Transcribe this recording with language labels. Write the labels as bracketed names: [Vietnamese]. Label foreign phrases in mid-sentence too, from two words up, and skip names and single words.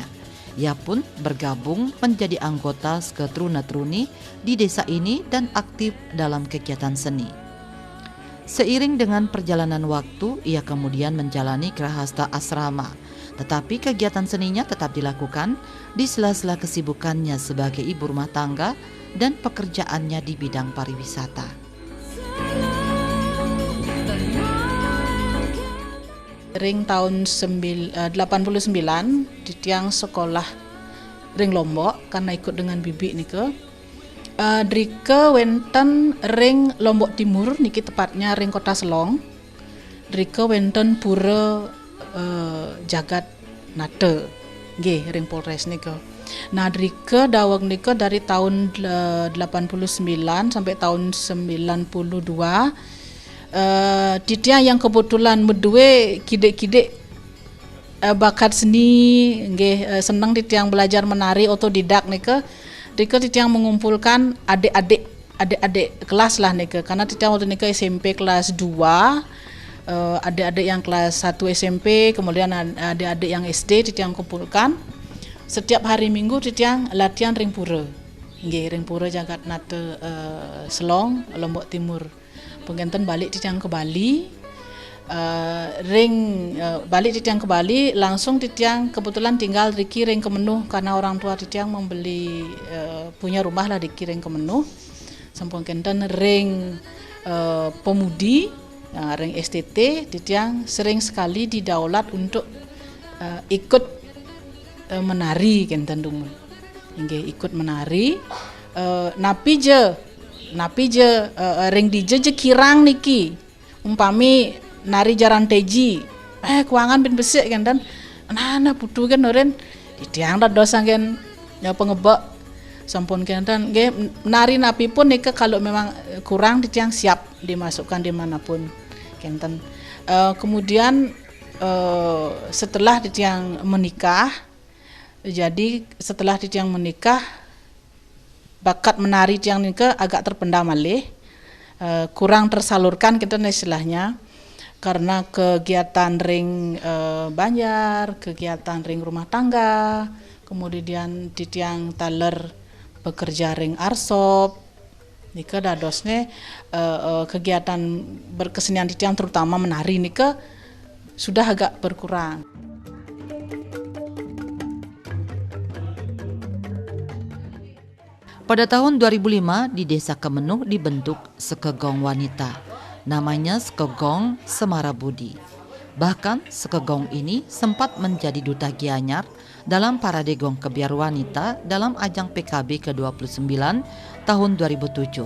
[Indonesian] Ia pun bergabung menjadi anggota Sketrunetruni di desa ini dan aktif dalam kegiatan seni. Seiring dengan perjalanan waktu, ia kemudian menjalani Grahasta Asrama, tetapi kegiatan seninya tetap dilakukan di sela-sela kesibukannya sebagai ibu rumah tangga dan pekerjaannya di bidang pariwisata. Ring tahun 89 Titiang sekolah ring Lombok karena ikut dengan bibi nike. [Balinese] Drike wenten ring Lombok Timur niki tepatnya ring Kota Selong. Drike wenten Pura Jagat Nate. Nggih, ring Polres nike. Nah, drike daweg nike [Indonesian] dari tahun 89 sampai tahun 92. Titiang yang kebetulan [Balinese] medue kide-kide [Indonesian] bakat seni, nggih, senang Titiang belajar menari otodidak nike. Titiang mengumpulkan adik-adik kelas lah nike, karena Titiang waktu nike SMP kelas 2, adik-adik yang kelas 1 SMP, kemudian adik-adik yang SD Titiang kumpulkan. Setiap hari Minggu Titiang latihan ring pura. [Balinese] Nggih, ring pura Jagat Nate Selong, Lombok Timur. [Indonesian] Pengganten balik Titiang ke Bali, balik Titiang ke Bali, langsung Titiang kebetulan tinggal di Ring Kemenuh karena orang tua Titiang membeli punya rumah lah di Ring Kemenuh. [Balinese] Sampun kenten ring pemudi, ring STT, Titiang [Indonesian] sering sekali didaulat untuk ikut menari [Balinese] kenten dumun. [Indonesian] Inggih ikut menari. [Balinese] Napi je ring dije kirang niki. Umpami nari jaran teji. Kuangan bin besik kenten. Nah putu kan oren ditiang dados anggen ya pengebak sampun kenten nggih menari napi pun nika [Indonesian] kalau memang kurang [Balinese] ditiang [Indonesian] siap dimasukkan dimanapun [Balinese] kenten. [Indonesian] Kemudian setelah ditiang menikah, jadi setelah ditiang menikah bakat menari tiang nika agak terpendam malih, kurang tersalurkan kita istilahnya. Karena kegiatan ring banjar, kegiatan ring rumah tangga, kemudian [Balinese] titiang taler [Indonesian] bekerja ring arsop, [Balinese] nika dadosnya [Indonesian] kegiatan berkesenian titiang terutama menari nika sudah agak berkurang. Pada tahun 2005 di Desa Kemenuh dibentuk Sekegong Wanita. Namanya Sekegong Semara Budi. Bahkan Sekegong ini sempat menjadi duta Gianyar dalam Parade Gong Kebiar Wanita dalam ajang PKB ke-29 tahun 2007.